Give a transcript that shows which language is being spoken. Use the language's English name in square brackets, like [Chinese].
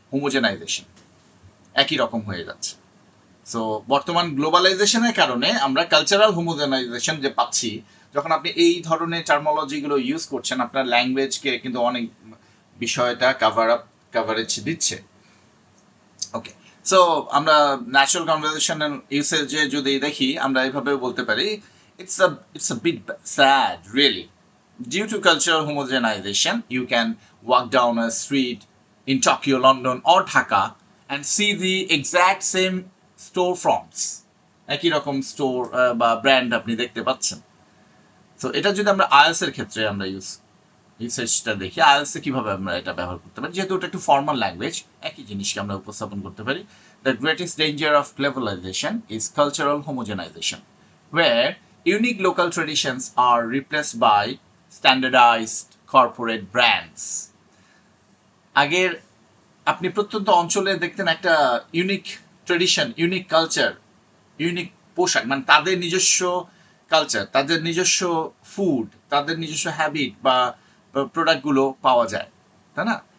[Bangla] Homogenisation একই রকম হয়ে যাচ্ছে। সো বর্তমান গ্লোবালাইজেশনের কারণে আমরা কালচারাল হোমোজেনাইজেশন যে পাচ্ছি, যখন আপনি এই ধরনের টার্মোলজিগুলো ইউজ করছেন, আপনার ল্যাঙ্গুয়েজকে কিন্তু অনেক বিষয়টা কাভারেজ দিচ্ছে। ওকে, সো আমরা ন্যাচারাল কনভারসেশন ইউসেজে যদি দেখি, আমরা এইভাবে বলতে পারি, [English] it's a bit sad really. Due to cultural homogenization, you can walk down a street in Tokyo, London or Dhaka and see the exact same storefronts. [Bangla] একই রকম স্টোর বা ব্র্যান্ড আপনি দেখতে পাচ্ছেন। তো এটা যদি আমরা আইএলস এর ক্ষেত্রে আমরা ইউসেজটা দেখি, আইএলসে কিভাবে আমরা এটা ব্যবহার করতে পারি, যেহেতু ওটা একটু ফর্মাল ল্যাঙ্গুয়েজ, একই জিনিসকে আমরা উপস্থাপন করতে পারি। [English] The greatest danger of globalisation is cultural homogenisation, where unique local traditions are replaced by standardized corporate brands. [Bangla] আগের আপনি প্রত্যন্ত অঞ্চলে দেখতেন একটা unique tradition, unique culture, unique পোশাক, মানে তাদের নিজস্ব কালচার, তাদের নিজস্ব ফুড, তাদের নিজস্ব হ্যাবিট বা প্রোডাক্টগুলো পাওয়া যায়, তাই না?